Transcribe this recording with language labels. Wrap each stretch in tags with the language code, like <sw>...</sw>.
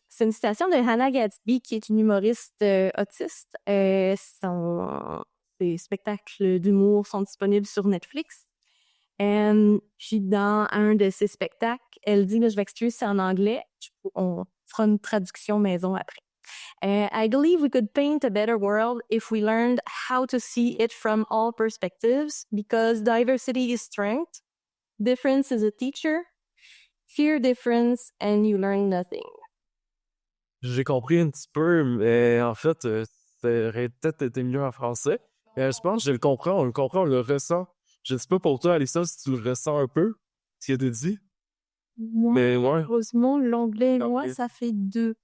<fr>C'est une citation de Hannah Gadsby, qui est une humoriste autiste. Ses spectacles d'humour sont disponibles sur Netflix. Puis dans un de ses spectacles, elle dit, là, je vais excuser, c'est en anglais, on fera une traduction maison après.</fr> <en>I believe we could paint a better world if we learned how to see it from all perspectives, because diversity is strength, difference is a teacher, fear difference, and you learn nothing.</en> <fr>J'ai compris un petit peu, mais en fait, ça aurait peut-être été mieux en français. Je pense que je le comprends, on le ressent. Je sais pas pour toi, Alissa, si tu le ressens un peu, ce qu'il a dit. Moi, Mais ouais, heureusement, l'anglais et moi, Ok. ça fait 2.</fr>